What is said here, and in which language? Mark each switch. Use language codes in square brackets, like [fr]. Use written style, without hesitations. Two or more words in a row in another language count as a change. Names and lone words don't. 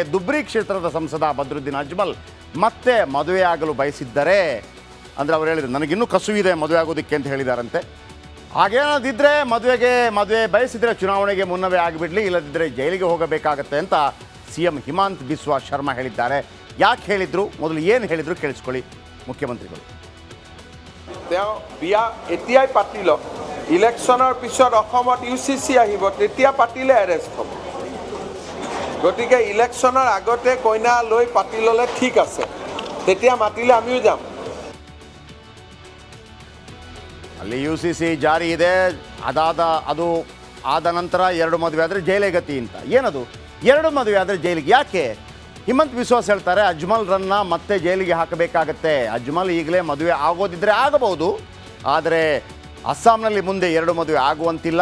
[kn] ದುಬ್ರಿ ಕ್ಷೇತ್ರದ ಸಂಸದ ಬದ್ರುದ್ದೀನ್ ಅಜ್ಮಲ್ ಮತ್ತೆ ಮದುವೆ ಆಗಲು ಬಯಸಿದ್ದರೆ, ಅಂದರೆ ಅವರು ಹೇಳಿದ್ರು ನನಗಿನ್ನೂ ಕಸುವಿದೆ ಮದುವೆ ಆಗೋದಕ್ಕೆ ಅಂತ ಹೇಳಿದಾರಂತೆ. ಹಾಗೇನಾದಿದ್ದರೆ ಮದುವೆ ಬಯಸಿದರೆ ಚುನಾವಣೆಗೆ ಮುನ್ನವೇ ಆಗಿಬಿಡಲಿ, ಇಲ್ಲದಿದ್ದರೆ ಜೈಲಿಗೆ ಹೋಗಬೇಕಾಗತ್ತೆ ಅಂತ CM ಹಿಮಾಂತ್ ಬಿಸ್ವಾ ಶರ್ಮಾ ಹೇಳಿದ್ದಾರೆ. ಯಾಕೆ ಹೇಳಿದ್ರು, ಮೊದಲು ಏನು ಹೇಳಿದ್ರು ಕೇಳಿಸ್ಕೊಳ್ಳಿ ಮುಖ್ಯಮಂತ್ರಿಗಳು. [as] বিয়া এতিয়াই পাতি লওক, ইলেকশ্যনৰ পিছত অসমত UCC আহিব, তেতিয়া পাতিলে এৰেষ্ট হ'ব। গতিকে ইলেকশ্যনৰ আগতে কইনা লৈ পাতি ল'লে ঠিক আছে, তেতিয়া মাতিলে আমিও যাম। [kn] ಅಲ್ಲಿ UCC ಜಾರಿ ಇದೆ, ಅದು ಆದ ನಂತರ 2 ಮದುವೆ ಆದರೆ ಜೈಲೇ ಗತಿ ಅಂತ. ಏನದು 2 ಮದುವೆ ಆದರೆ ಜೈಲಿಗೆ ಯಾಕೆ? ಹಿಮಂತ್ ವಿಶ್ವಾಸ್ ಹೇಳ್ತಾರೆ ಅಜ್ಮಲ್ರನ್ನ ಮತ್ತೆ ಜೈಲಿಗೆ ಹಾಕಬೇಕಾಗತ್ತೆ. ಅಜ್ಮಲ್ ಈಗಲೇ ಮದುವೆ ಆಗೋದಿದ್ರೆ ಆಗಬಹುದು, ಆದರೆ ಅಸ್ಸಾಂನಲ್ಲಿ ಮುಂದೆ 2 ಮದುವೆ ಆಗುವಂತಿಲ್ಲ.